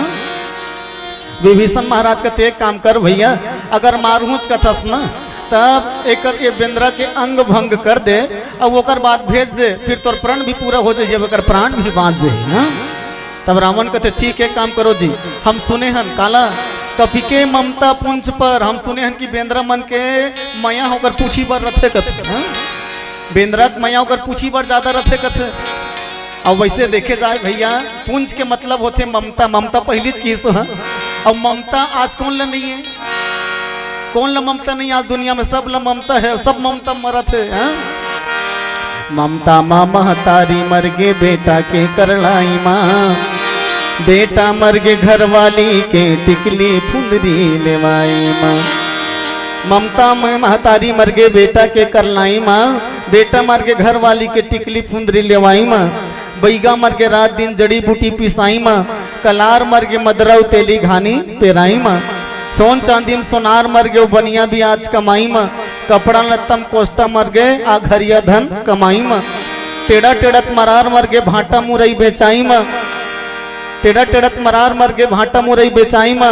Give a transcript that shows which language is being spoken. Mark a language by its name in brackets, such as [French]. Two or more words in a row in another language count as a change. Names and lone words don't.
[Chhattisgarhi] विभीषण महाराज कहते एक काम कर भैया अगर मारूच कथस न तब एक ये बेंद्रा के अंग भंग कर दे और वो बाद भेज दे फिर तोर प्राण भी पूरा हो जाए जब प्राण भी बांध जाए। तब रावण कहते ठीक है काम करो जी हम सुने हन काला कपि के ममता पुंज पर हम सुने हन कि बेंद्रा मन के मया होकर पूछी बर रथे कथे बेंद्रा मया होकर पूछी बर ज्यादा रथे कथे। अब वैसे देखे जाए भैया पुंज के मतलब होते ममता ममता पहली चीज है और ममता आज कौन ला नहीं है कौन ला ममता नहीं आज दुनिया में सब ला ममता है सब ममता मरत है। ममता माँ महतारी मर गे बेटा के करलाई माँ बेटा मर गे घर वाली के टिकली फुंदरी लेवाई माँ। ममता में महतारी मर गे बेटा के करलाई माँ बेटा मर गे घर वाली के टिकली फुंदरी लेवाई माँ। बैगा मर गे रात दिन जड़ी बूटी पिसाई माँ कलार मर गे मदरऊ तेली घानी पेराई माँ। सोन चांदी में सोनार मर गए बनिया भी आज कमाई माँ कपड़ा लत्तम कोष्टा मर गए आ घरिया धन कमाई माँ। टेढ़ा टेढ़त मरार मर गए भाटा मुरई बेचाई माँ टेढ़ा टेढ़त मरार मर गए भाटा मुरई बेचाई माँ।